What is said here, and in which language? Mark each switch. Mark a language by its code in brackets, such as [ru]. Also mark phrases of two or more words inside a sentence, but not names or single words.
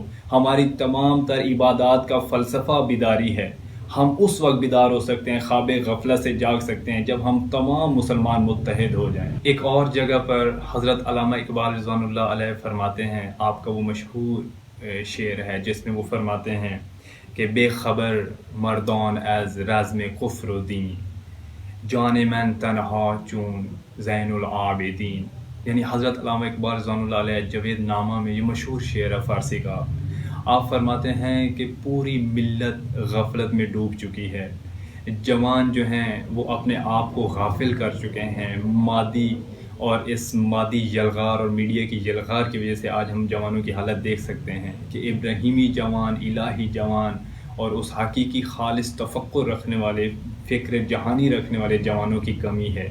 [ur] ہماری تمام تر عبادات کا فلسفہ بیداری ہے۔ ہم اس وقت بیدار ہو سکتے ہیں، خواب غفلت سے جاگ سکتے ہیں جب ہم تمام مسلمان متحد ہو جائیں۔ ایک اور جگہ پر حضرت علامہ اقبال [ar] رضوان اللہ علیہ [ur] فرماتے ہیں، آپ کا وہ مشہور شعر ہے جس میں وہ فرماتے ہیں کہ [fa] بے خبر مردان از رزم کفر و دین، جان من تنہا چون زین العابدین، [ur] یعنی حضرت علامہ اقبال [ar] رضوان اللہ علیہ [ur] جاوید نامہ میں یہ مشہور شعر ہے فارسی کا، آپ فرماتے ہیں کہ پوری ملت غفلت میں ڈوب چکی ہے، جوان جو ہیں وہ اپنے آپ کو غافل کر چکے ہیں، مادی اور اس مادی یلغار اور میڈیا کی یلغار کی وجہ سے آج ہم جوانوں کی حالت دیکھ سکتے ہیں کہ ابراہیمی جوان، الہی جوان اور اس حقیقی خالص تفکر رکھنے والے، فکر جہانی رکھنے والے جوانوں کی کمی ہے۔